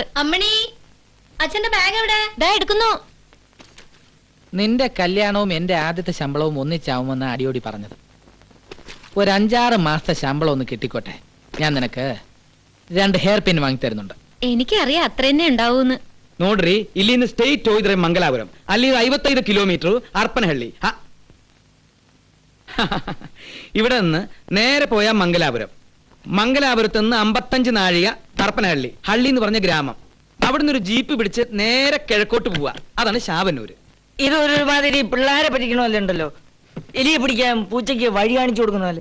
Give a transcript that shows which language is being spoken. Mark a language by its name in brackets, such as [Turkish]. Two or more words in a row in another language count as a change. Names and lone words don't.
[Malayalam] അമ്മണി, അച്ഛന്റെ ബാഗ് എവിടെ? ദാ എടുക്കുന്നു. നിന്റെ കല്യാണവും എന്റെ ആദ്യത്തെ ശമ്പളവും ഒന്നിച്ചാവുമെന്ന് അടിയോടി പറഞ്ഞത്. ഒരു 5-6 മാസത്തെ ശമ്പളം ഒന്ന് കിട്ടിക്കോട്ടെ, ഞാൻ നിനക്ക് 2 ഹെയർ പിൻ വാങ്ങി തരുന്നുണ്ട്. എനിക്കറിയാം അത്ര തന്നെ ഉണ്ടാവൂന്ന്. [Kannada] ನೋಡ್ರಿ, ಇಲ್ಲಿಂದ ಸ್ಟೇಟ್ ಹೋಗಿದ್ರೆ ಮಂಗಲಾಪುರಂ, ಅಲ್ಲಿ 55 കിലോമീറ്റർ ഹർപ്പനഹള്ളി. [Malayalam] ഇവിടെ നിന്ന് നേരെ പോയാൽ മംഗലാപുരം. മംഗലാപുരത്ത് നിന്ന് 55 നാഴിക ഹർപ്പനഹള്ളി. ഹള്ളി എന്ന് പറഞ്ഞ ഗ്രാമം. അവിടുന്ന് ഒരു ജീപ്പ് പിടിച്ച് നേരെ കിഴക്കോട്ട് പോവാ. അതാണ് ശാവന്നൂര്. ഇതൊരുമാതിരി പിള്ളേരെ പറ്റിക്കണമല്ലോ ഉണ്ടല്ലോ. എലിയെ പിടിക്കാൻ പൂച്ചയ്ക്ക് വഴി കാണിച്ചു കൊടുക്കണമല്ലോ.